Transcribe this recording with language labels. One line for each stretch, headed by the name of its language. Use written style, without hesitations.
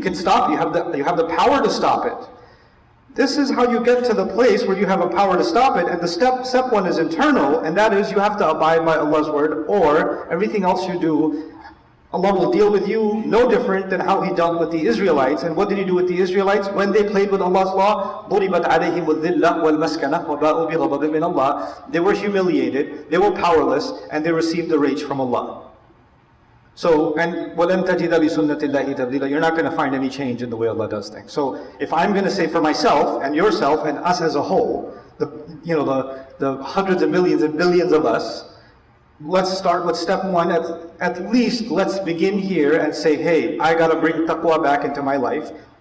English: You can stop. You have the power to stop it. This is how you get to the place where you have a power to stop it. And the step one is internal, and that is you have to abide by Allah's word, or everything else you do, Allah will deal with you no different than how He dealt with the Israelites. And what did He do with the Israelites? When they played with Allah's law,
Arabic: ضُرِبَتْ عَلَيْهِمُ الذِّلَّةُ وَالْمَسْكَنَةُ وَبَاءُوا بِغَضَبٍ مِّنَ اللَّهِ.
English: They were humiliated, they were powerless, and they received the rage from Allah. So, and
Arabic: وَلَن تَجِدَ بِسُنَّةِ اللَّهِ تَبْدِيلًا.
English: You're not going to find any change in the way Allah does things. So, if I'm going to say for myself, and yourself, and us as a whole, the hundreds of millions and billions of us, let's start with step one. At least let's begin here and say, hey, I got to bring taqwa back into my life.